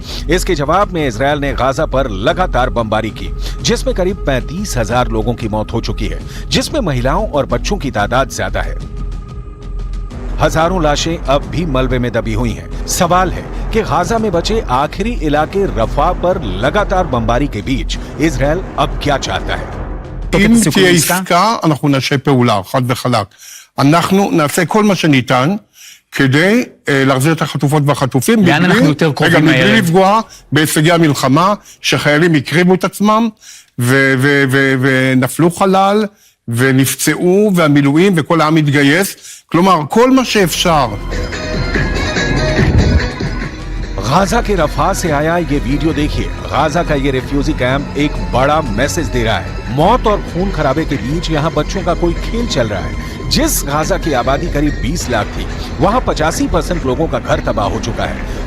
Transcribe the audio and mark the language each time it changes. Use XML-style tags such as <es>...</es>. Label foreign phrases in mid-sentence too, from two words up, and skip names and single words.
<hi>इसके जवाब में इजरायल ने गाजा पर लगातार बमबारी की, जिसमें करीब 35,000 लोगों की मौत हो चुकी है, जिसमें महिलाओं और बच्चों की तादाद ज्यादा है। हजारों लाशें अब भी मलबे में दबी हुई हैं। सवाल है कि गाजा में बचे आखिरी इलाके रफा पर लगातार बमबारी के बीच इजरायल अब क्या चाहता है?</hi> <he>אם תהיה עסקה, אנחנו נעשה פעולה, חד וחלק. אנחנו נעשה כל מה שניתן כדי להחזיר את החטופות והחטופים. לאן אנחנו יותר קרובים רגע, הערב? מבלי לפגוע בהישגי המלחמה, שחיילים הקריבו את עצמם, ונפלו חלל, ונפצעו, והמילואים, וכל העם התגייס. כלומר, כל מה שאפשר.</he> <hi>गाजा के रफा से आया ये वीडियो देखिए। गाजा का ये</hi> <en>refugee camp</en> <hi>एक बड़ा मैसेज दे रहा है। मौत और खून खराबे के बीच यहाँ बच्चों का कोई खेल चल रहा है। जिस गाजा की आबादी करीब 20 लाख थी, वहाँ 85% लोगों का घर तबाह हो चुका है।</hi>